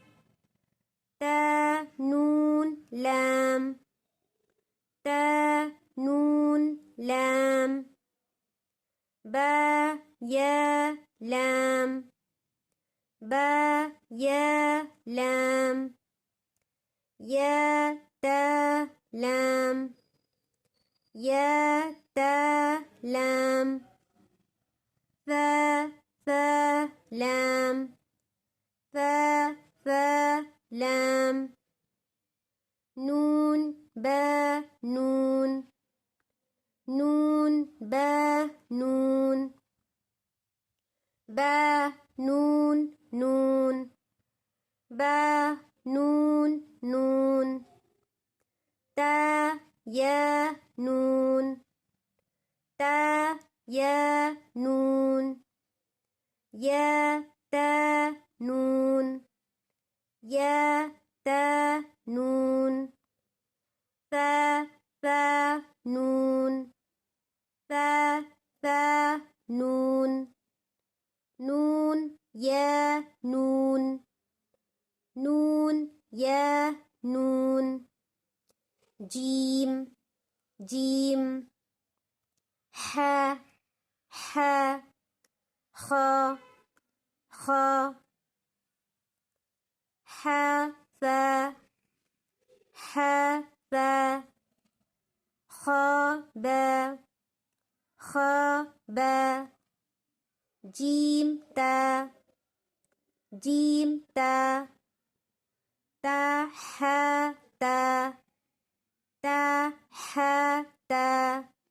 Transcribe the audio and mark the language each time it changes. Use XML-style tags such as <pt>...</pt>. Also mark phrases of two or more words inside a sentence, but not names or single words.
<fa>تا نون لام تا نون لام با یا لام با یا لام یا تا لام یا تا لام فا فا لام فا فا لام نون با نون نون با نون با نون نون با نون نون تا یا نون تا یا نون یا تا نون یا تا نون فا فا نون فا فا نون نون یا نون نون یا نون جیم جیم ح ح خ خ ح فا ح فا خ با خ با جیم تا جیم تا تا ح تا تا ح تا</fa>